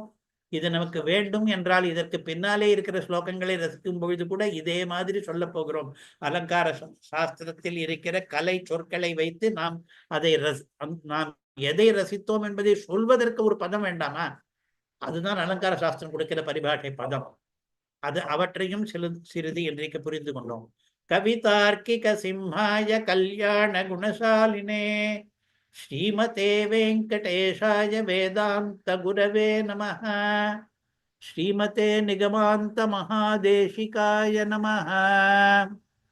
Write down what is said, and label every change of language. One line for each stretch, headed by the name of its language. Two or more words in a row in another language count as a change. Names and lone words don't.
Tamil: இது நமக்கு வேண்டும் என்றால் இதற்கு பின்னாலே இருக்கிற ஸ்லோகங்களை ரசிக்கும் பொழுது கூட இதே மாதிரி சொல்ல போகிறோம். அலங்கார சாஸ்திரத்தில் இருக்கிற கலை சொற்களை வைத்து நாம் நாம் எதை ரசித்தோம் என்பதை சொல்வதற்கு ஒரு பதம் வேண்டாமா? அதுதான் அலங்கார சாஸ்திரம் கொடுக்கிற பரிபாஷை பதம். அது அவற்றையும் சிறிது இன்றைக்கு புரிந்து கொண்டோம்.
Sanskrit: कवितार्किक सिंहाय कल्याण गुणशालिने श्रीमते वेङ्कटेशाय वेदान्त गुरवे नमः. श्रीमते निगमान्त महादेशिकाय नमः.